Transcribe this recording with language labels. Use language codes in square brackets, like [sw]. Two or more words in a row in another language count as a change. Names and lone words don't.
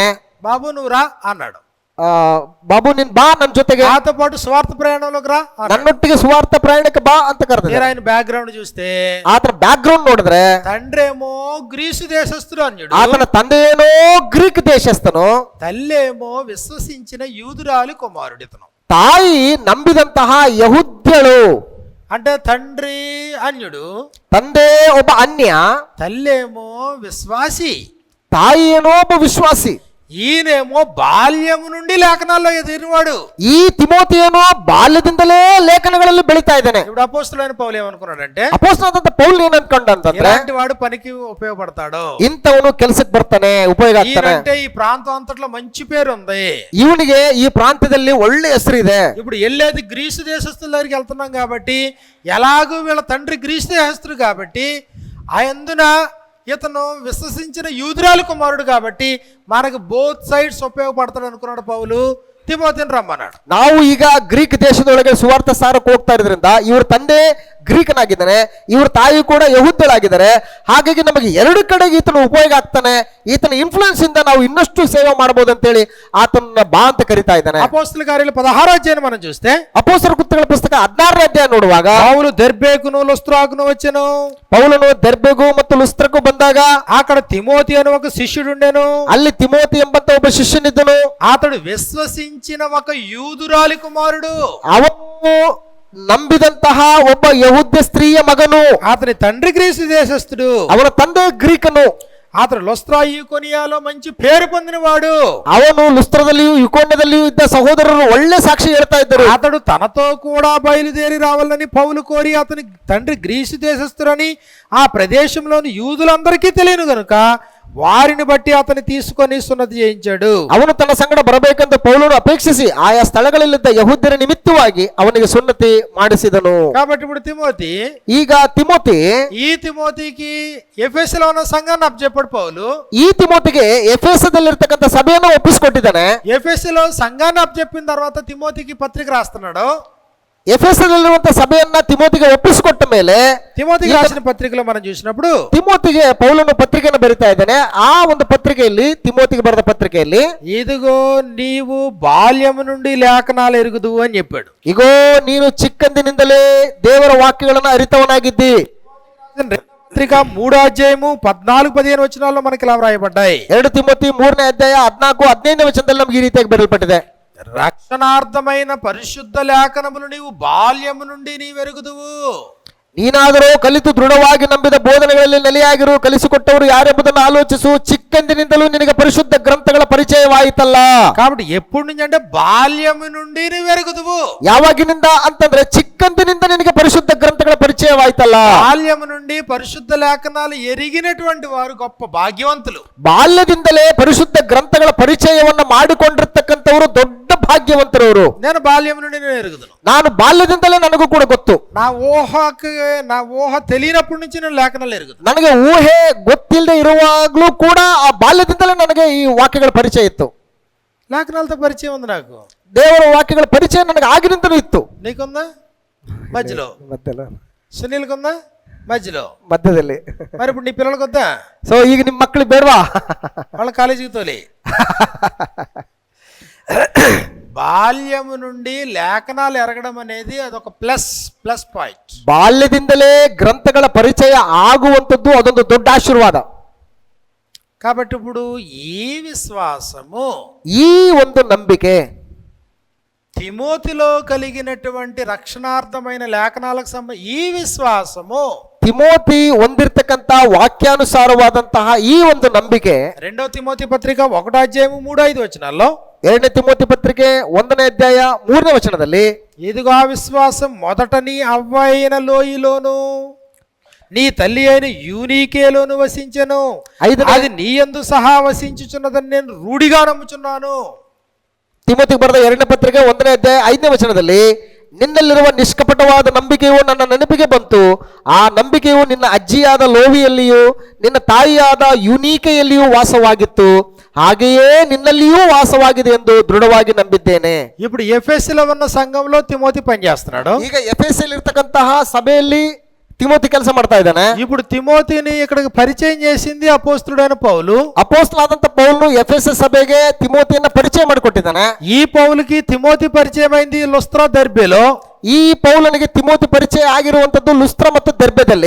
[te] బాబు నువ్వు రా అన్నాడు. [kn] ಬಾಬು ನಿನ್ ಬಾ ನನ್ನ ಜೊತೆಗೆ, [te] నాతో పాటు స్వార్థ ప్రయాణంలోకి రా అన్నాడు. [kn] ನನ್ನೊಟ್ಟಿಗೆ ಸುವಾರ್ಥ ಪ್ರಯಾಣಕ್ಕೆ ಬಾ ಅಂತ ಕರೆದ. [te] మీరు ఆయన బ్యాక్గ్రౌండ్ చూస్తే [kn] ಆತನ ಬ್ಯಾಕ್ ಗ್ರೌಂಡ್ ನೋಡಿದ್ರೆ [te] తండ్రేమో గ్రీసు దేశస్థుడు అన్యుడు, [kn] ಆತನ ತಂದೆಯೇನೋ ಗ್ರೀಕ್ ದೇಶಸ್ಥನು, [te] తల్లేమో విశ్వసించిన యూదురాలి కుమారుడితను. [kn] ತಾಯಿ ನಂಬಿದಂತಹ ಯಹುದ್ಯಳು. [te] అంటే తండ్రి అన్యుడు, [kn] ತಂದೆ ಒಬ್ಬ ಅನ್ಯ, [te] తల్లేమో విశ్వాసి, [kn] ತಾಯಿ ಏನೋ ಒಬ್ಬ ವಿಶ್ವಾಸಿ. [te] ఈయనేమో బాల్యము నుండి లేఖనాల్లో ఎదిరినవాడు. [kn] ಈ ತಿಮೋತಿ ಏನೋ ಬಾಲ್ಯದಿಂದಲೇ ಲೇಖನಗಳಲ್ಲಿ ಬೆಳೀತಾ ಇದ್ದಾನೆ. [te] ఇప్పుడు అపోస్తలుడైన పౌలు ఏమనుకున్నాడంటే, [kn] ಅಪೊಸ್ತಲನಾದಂತ ಪೌಲ್ ಏನ್ ಅನ್ಕೊಂಡಂತಂದ್ರೆ, [te] ఇలాంటి వాడు పనికి ఉపయోగపడతాడు, [kn] ಇಂಥವನು ಕೆಲಸಕ್ಕೆ ಬರ್ತಾನೆ, ಉಪಯೋಗ ಆಗ್ತಾನೆ. [te] ఈయనంటే ఈ ప్రాంతం అంతట్లో మంచి పేరు ఉంది, [kn] ಇವನಿಗೆ ಈ ಪ್ರಾಂತ್ಯದಲ್ಲಿ ಒಳ್ಳೆ ಹೆಸರು ಇದೆ. [te] ఇప్పుడు వెళ్ళేది గ్రీసు దేశస్తుల దగ్గరికి వెళ్తున్నాం కాబట్టి, ఎలాగూ వీళ్ళ తండ్రి గ్రీసు దేశస్తుడు కాబట్టి, అందున ఇతను విశ్వసించిన యూదురాలు కుమారుడు కాబట్టి మనకు [en] both sides [te] ఉపయోగపడతాడు అనుకున్నాడు పౌలు. [kn] ತಿಮೋತಿಯನ್ನು ರಮ್ಮನಾಡು. ನಾವು ಈಗ ಗ್ರೀಕ್ ದೇಶದೊಳಗೆ ಸುವಾರ್ಥ ಸಾರಕ್ಕೆ ಹೋಗ್ತಾ ಇರೋದ್ರಿಂದ ಇವ್ರ ತಂದೆ ಗ್ರೀಕನಾಗಿದ್ದಾನೆ, ಇವ್ರ ತಾಯಿ ಕೂಡ ಯಹೂದ್ಯಳಾಗಿದ್ದಾರೆ. ಹಾಗಾಗಿ ನಮಗೆ ಎರಡು ಕಡೆಗೆ ಈತನ ಉಪಯೋಗ ಆಗ್ತಾನೆ, ಈತನ ಇನ್ಫ್ಲೂಯೆನ್ಸ್ ಇಂದ ನಾವು ಇನ್ನಷ್ಟು ಸೇವೆ ಮಾಡಬಹುದು ಅಂತೇಳಿ ಆತನ ಬಾ ಅಂತ ಕರಿತಾ ಇದ್ದಾನೆ. ಅಪೊಸ್ತಲ ಕಾರ್ಯಗಳು [te] 16వ అధ్యాయం మనం చూస్తే, [kn] ಅಪೊಸ್ತಲರ ಕೃತ್ಯಗಳ ಪುಸ್ತಕ 16ನೇ ಅಧ್ಯಾಯ ನೋಡುವಾಗ, [te] పౌలు దెర్బేకును లుస్త్రాకును వచ్చెను. [kn] ಪೌಲನು ದೆರ್ಬೆಗೂ ಮತ್ತು ಲುಸ್ತ್ರಕ್ಕೂ ಬಂದಾಗ [te] అక్కడ తిమోతి అని ఒక శిష్యుడు ఉండెను. [kn] ಅಲ್ಲಿ ತಿಮೋತಿ ಎಂಬಂತ ಒಬ್ಬ ಶಿಷ್ಯನಿದ್ದನು. [te] అతడు విశ్వసించిన ఒక యూదురాలి కుమారుడు. [kn] ಅವನು ನಂಬಿದಂತಹ ಒಬ್ಬ ಯಹೂದ್ಯ ಸ್ತ್ರೀಯ ಮಗನು. [te] అతని తండ్రి గ్రీసు దేశస్థుడు, [kn] ಅವನ ತಂದೆ ಗ್ರೀಕನು. [te] అతడు లుస్త్రా ఈకొనియాలో మంచి పేరు పొందినవాడు. [kn] ಅವನು ಲುಸ್ತ್ರದಲ್ಲಿಯೂ ಯುಕೋನ್ಯದಲ್ಲಿಯೂ ಇದ್ದ ಸಹೋದರರು ಒಳ್ಳೆ ಸಾಕ್ಷಿ ಹೇಳ್ತಾ ಇದ್ದರು. [te] అతడు తనతో కూడా బయలుదేరి రావాలని పౌలు కోరి అతని తండ్రి గ్రీసు దేశస్థురని ఆ ప్రదేశంలోని యూదులందరికీ తెలియను గనుక వారిని బట్టి అతని తీసుకొని సున్నతి చేయించాడు. [kn] ಅವನು ತನ್ನ ಸಂಗಡ ಬರಬೇಕೆಂದು ಪೌಲನು ಅಪೇಕ್ಷಿಸಿ ಆಯಾ ಸ್ಥಳಗಳಲ್ಲಿದ್ದ ಯಹೂದ್ಯರ ನಿಮಿತ್ತವಾಗಿ ಅವನಿಗೆ ಸುನ್ನತಿ ಮಾಡಿಸಿದನು. [te] కాబట్టి ఇప్పుడు తిమోతి, [kn] ಈಗ ತಿಮೋತಿ, [te] ఈ తిమోతికి ఎఫెసులో ఉన్న సంఘాన్ని అప్పచెప్పాడు పౌలు. [kn] ಈ ತಿಮೋತಿಗೆ ಎಫೆಸದಲ್ಲಿರ್ತಕ್ಕಂಥ ಸಭೆಯನ್ನು ಒಪ್ಪಿಸಿಕೊಟ್ಟಿದ್ದಾನೆ. [te] ఎఫెసులో సంఘాన్ని అప్పచెప్పిన తర్వాత తిమోతికి పత్రిక రాస్తున్నాడు. [kn] ಎಫೆಸದಲ್ಲಿರುವಂತಹ ಸಭೆಯನ್ನ ತಿಮೋತಿಗೆ ಒಪ್ಪಿಸಿಕೊಟ್ಟ ಮೇಲೆ [te] తిమోతికి రాసిన పత్రికలో మనం చూసినప్పుడు [kn] ತಿಮೋತಿಗೆ ಪೌಲನು ಪತ್ರಿಕೆಯನ್ನು ಬರಿತಾ ಇದ್ದಾನೆ. ಆ ಒಂದು ಪತ್ರಿಕೆಯಲ್ಲಿ, ತಿಮೋತಿಗೆ ಬರೆದ ಪತ್ರಿಕೆಯಲ್ಲಿ, [te] ఇదిగో నీవు బాల్యము నుండి లేఖనాలు ఎరుగుదువు అని చెప్పాడు. [kn] ಇಗೋ ನೀನು ಚಿಕ್ಕಂದಿನಿಂದಲೇ ದೇವರ ವಾಕ್ಯಗಳನ್ನು ಅರಿತವನಾಗಿದ್ದಿ. [te] పత్రిక 3వ అధ్యాయము 14-15 వచనాల్లో మనకి ఇలా వ్రాయబడ్డాయి. [kn] 2 ತಿಮೋತಿ 3ನೇ ಅಧ್ಯಾಯ 14-15 ವಚನದಲ್ಲಿ ನಮಗೆ ಈ ರೀತಿಯಾಗಿ ಬರೆಯಲ್ಪಟ್ಟಿದೆ. [te] రక్షణార్థమైన పరిశుద్ధ లేఖనములు నీవు బాల్యము నుండి నీవెరుగుదువు. [kn] ನೀನಾದರೂ ಕಲಿತು ದೃಢವಾಗಿ ನಂಬಿದ ಬೋಧನೆಗಳಲ್ಲಿ ನೆಲೆಯಾಗಿರು, ಕಲಿಸಿಕೊಟ್ಟವರು ಯಾರೆಂಬುದನ್ನು ಆಲೋಚಿಸು. ಚಿಕ್ಕಂದಿನಿಂದಲೂ ನಿನಗೆ ಪರಿಶುದ್ಧ ಗ್ರಂಥಗಳ ಪರಿಚಯವಾಯಿತಲ್ಲ. [te] కాబట్టి ఎప్పటి నుంచి అంటే బాల్యము నుండి నీవెరుగుదువు. [kn] ಯಾವಾಗಿನಿಂದ ಅಂತಂದ್ರೆ ಚಿಕ್ಕಂದಿನಿಂದ ನಿನಗೆ ಪರಿಶುದ್ಧ ಗ್ರಂಥಗಳ ಪರಿಚಯವಾಯಿತಲ್ಲ. [te] బాల్యము నుండి పరిశుద్ధ లేఖనాలు ఎరిగినటువంటి వారు గొప్ప భాగ్యవంతులు. [kn] ಬಾಲ್ಯದಿಂದಲೇ ಪರಿಶುದ್ಧ ಗ್ರಂಥಗಳ ಪರಿಚಯವನ್ನ ಮಾಡಿಕೊಂಡಿರ್ತಕ್ಕಂಥವರು ದೊಡ್ಡ ಭಾಗ್ಯವಂತರವರು. [te] నేను బాల్యము నుండి నేను ఎరుగుదును. [kn] ನಾನು ಬಾಲ್ಯದಿಂದಲೇ ನನಗೂ ಕೂಡ ಗೊತ್ತು. [te] నా ఊహ తెలియనప్పటి నుంచి నేను లేఖనాలు ఎరుగుదు. [kn] ನನಗೆ ಊಹೆ ಗೊತ್ತಿಲ್ಲದೆ ಇರುವಾಗಲೂ ಕೂಡ ಆ ಬಾಲ್ಯದಿಂದಲೇ ನನಗೆ ಈ ವಾಕ್ಯಗಳ ಪರಿಚಯ ಇತ್ತು. [te] లేఖనాలతో పరిచయం ఉంది నాకు. [kn] ದೇವರ ವಾಕ್ಯಗಳ ಪರಿಚಯ ನನಗೆ ಆಗಿನಿಂದಲೂ ಇತ್ತು. [te] నీకుందా? మధ్యలో. సునీల్కుందా? మధ్యలో. [kn] ಮಧ್ಯದಲ್ಲಿ. [te] మరి ఇప్పుడు నీ పిల్లలకు వద్దా? [kn] ಸೊ ಈಗ ನಿಮ್ಮ ಮಕ್ಕಳಿಗೆ ಬೇಡವಾ? [te] వాళ్ళ కాలేజీకి తోలి. బాల్యము నుండి లేఖనాలు ఎరగడం అనేది అదొక [en] plus point. [kn] ಬಾಲ್ಯದಿಂದಲೇ ಗ್ರಂಥಗಳ ಪರಿಚಯ ಆಗುವಂಥದ್ದು ಅದೊಂದು ದೊಡ್ಡ ಆಶೀರ್ವಾದ. [te] కాబట్టి ఇప్పుడు ఈ విశ్వాసము, [kn] ಈ ಒಂದು ನಂಬಿಕೆ, [te] తిమోతిలో కలిగినటువంటి రక్షణార్థమైన లేఖనాలకు ఈ విశ్వాసము, [kn] ತಿಮೋತಿ ಹೊಂದಿರತಕ್ಕಂತ ವಾಕ್ಯಾನುಸಾರವಾದಂತಹ ಈ ಒಂದು ನಂಬಿಕೆ [te] 2వ తిమోతి పత్రిక 1వ అధ్యాయము 3-5 వచనాల్లో, [kn] 2ನೇ ತಿಮೋತಿ ಪತ್ರಿಕೆ 1ನೇ ಅಧ್ಯಾಯ 3ನೇ ವಚನದಲ್ಲಿ, [te] ఇదిగో ఆ విశ్వాసం మొదట నీ అవ్వ అయిన లోయలోను నీ తల్లి అయిన యూనీకేలోను వసించెను, అది నీ యందు సహా వసించుచున్నదని నేను రూఢిగా నమ్ముచున్నాను. [kn] ತಿಮೋತಿಗೆ ಬರೆದ 2ನೇ ಪತ್ರಿಕೆ 1ನೇ ಅಧ್ಯಾಯ 5ನೇ ವಚನದಲ್ಲಿ, ನಿನ್ನಲ್ಲಿರುವ ನಿಷ್ಕಪಟವಾದ ನಂಬಿಕೆಯು ನನ್ನ ನೆನಪಿಗೆ ಬಂತು. ಆ ನಂಬಿಕೆಯು ನಿನ್ನ ಅಜ್ಜಿಯಾದ ಲೋವಿಯಲ್ಲಿಯೂ ನಿನ್ನ ತಾಯಿಯಾದ ಯುನೀಕೆಯಲ್ಲಿಯೂ ವಾಸವಾಗಿತ್ತು, ಹಾಗೆಯೇ ನಿನ್ನಲ್ಲಿಯೂ ವಾಸವಾಗಿದೆ ಎಂದು ದೃಢವಾಗಿ ನಂಬಿದ್ದೇನೆ. [te] ఇప్పుడు ఎఫెసులో ఉన్న సంఘంలో తిమోతి పనిచేస్తున్నాడు. [kn] ಈಗ ಎಫೆಸಲ್ಲಿ ಇರ್ತಕ್ಕಂತಹ ಸಭೆಯಲ್ಲಿ ತಿಮೋತಿ ಕೆಲಸ ಮಾಡ್ತಾ ಇದ್ದಾನೆ. [te] ఇప్పుడు తిమోతిని ఇక్కడికి పరిచయం చేసింది అపోస్తలుడైన పౌలు. [kn] ಅಪೊಸ್ತಲನಾದಂತ ಪೌಲನು ಎಫೆಸ ಸಭೆಗೆ ತಿಮೋತಿಯನ್ನ ಪರಿಚಯ ಮಾಡಿಕೊಟ್ಟಿದ್ದಾನೆ. [te] ఈ పౌలుకి తిమోతి పరిచయం అయింది లుస్త్రా దెర్బెలో. [kn] ಈ ಪೌಲನಿಗೆ ತಿಮೋತಿ ಪರಿಚಯ ಆಗಿರುವಂತದ್ದು ಲುಸ್ತ್ರ ಮತ್ತು ದೆರ್ಬೆದಲ್ಲಿ.